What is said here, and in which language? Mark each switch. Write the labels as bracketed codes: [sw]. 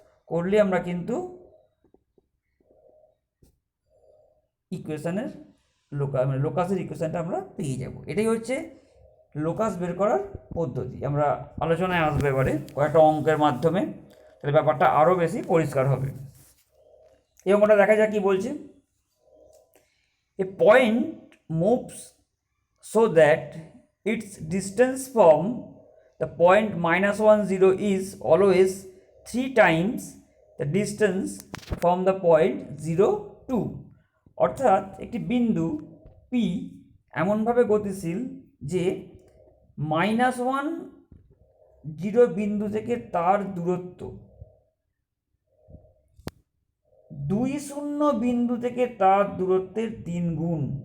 [bn] করলে আমরা কিন্তু ইকুয়েশনের লোকাসের ইকুয়েশনটা আমরা পেয়ে যাব। এটাই হচ্ছে লোকাস বের করার পদ্ধতি। আমরা আলোচনায় আসবো এবারে কয়েকটা অঙ্কের মাধ্যমে, তাহলে ব্যাপারটা আরও বেশি পরিষ্কার হবে। এই অঙ্কটা দেখা যাক কি বলছে। [en] A point moves so that its distance from the point -1 0 is always 3 times the distance from the point 0 2। [bn] অর্থাৎ একটি বিন্দু P এমনভাবে গতিশীল যে -1 0 বিন্দু থেকে তার দূরত্ব 2 0 বিন্দু থেকে তার দূরত্বের 3 গুণ।